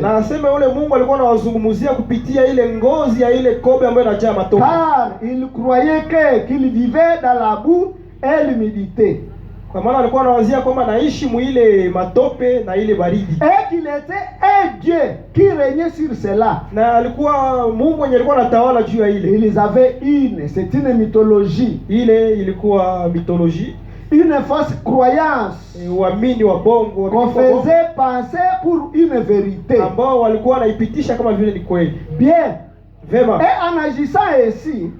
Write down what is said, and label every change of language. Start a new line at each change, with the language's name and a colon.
Swahili: na aseme ule Mungu alikuwa anawazungumzia kupitia ile ngozi ya ile kobe ambayo inajaa matope,
French: Car il croyait qu'il vivait dans la boue et l'humidité.
Swahili: kwa maana alikuwa anawazia kwamba naishi muile matope na ile baridi,
French: Et qu'il était un Dieu qui régnait sur cela.
Swahili: na alikuwa Mungu mwenye alikuwa anatawala juu ya ile.
French: Ils avaient c'est une mythologie,
Swahili: Ile ilikuwa mitoloji,
French: une fausse croyance
Swahili: uamini wa bongo
French: qu'on faisait passer pour une vérité.
Swahili: ambao walikuwa wanaipitisha kama vile ni kweli.
French: Bien.
Swahili: Vema,
French: Et en agissant ainsi,